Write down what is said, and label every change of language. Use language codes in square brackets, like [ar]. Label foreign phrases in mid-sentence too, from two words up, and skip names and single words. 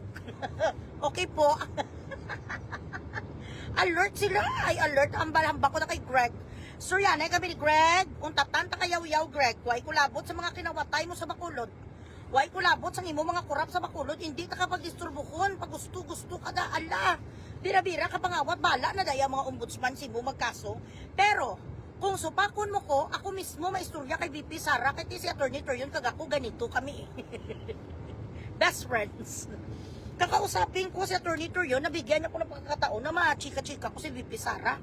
[tl] Okay po. Alert sila. Ay, alert. [hil] Ang balhamba ko na kay Greg. [tl] Sir, yan ay kami ni Greg. [hil] Untatan ta kayaw-yaw, Greg. Huwag kulabot sa mga kinawatay mo sa bakulod. Huwag kulabot sa imo mga kurap sa bakulod. Hindi ta kapag-disturbuhon. Pag gusto ka da. Ala. Bira-bira ka pangawat. Bala na daya mga ombudsman si mo magkaso. Pero, kung supakon mo ko, ako mismo maistorya kay VP Sara, kay si Attorney Torion, kagako ganito kami. [en] Best friends. [tl] Kakausapin ko si Attorney Torion, nabigyan ako ng pagkakataon na machika-chika ko si VP Sara.